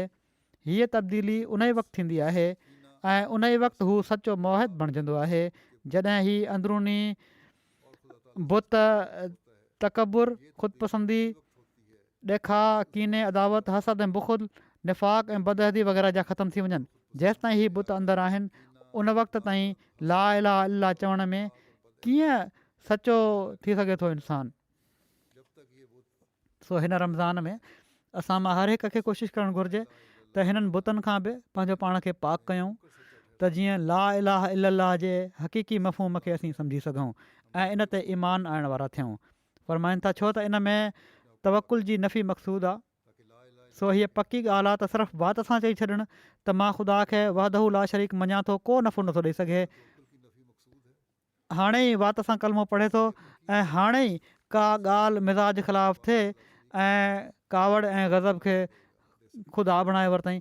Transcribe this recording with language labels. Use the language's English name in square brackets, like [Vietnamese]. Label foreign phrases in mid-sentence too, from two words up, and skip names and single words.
[Sindhi] हीअ तब्दीली उन ई वक़्तु थींदी आहे ऐं उन ई वक़्तु हू सचो मोहित बणिजंदो आहे जॾहिं ही अंदरूनी बुत तकबुर, ख़ुदपसंदी, ॾेखा, कीने, अदावत, हसद ऐं बुख़ुल, निफ़ाक़ ऐं बदहदी वग़ैरह जा ख़तमु थी वञनि। जेसि ताईं हीअ बुत अंदरि आहिनि उन वक़्त ताईं [Arabic] لا إله إلا الله [Sindhi] चवण में कीअं सचो थी सघे थो इंसानु। सो हिन रमज़ान में असां मां हर हिक खे कोशिशि करणु घुरिजे त हिननि बुतनि खां बि पंहिंजो पाण खे पाक कयूं त जीअं [Arabic] لا إله إلا الله [Sindhi] जे हक़ीक़ी मफ़हूम खे असीं सम्झी सघूं ऐं इन ते ईमान आणण वारा थियूं। फ़रमाइनि था छो त इन में तवकुल जी नफ़ी मक़सूद आहे। सो हीअ पकी ॻाल्हि आहे त सिर्फ़ु वात सां चई छॾणु त मां ख़ुदा खे [Arabic] وحده لا شريك [Sindhi] मञा थो को नफ़ो नथो ॾेई सघे। हाणे ई वात सां कलमो पढ़े थो ऐं हाणे ई का ॻाल्हि मिज़ाज ख़िलाफ़ु थिए ऐं कावड़ ऐं गज़ब खे ख़ुदा बणाए वरितईं।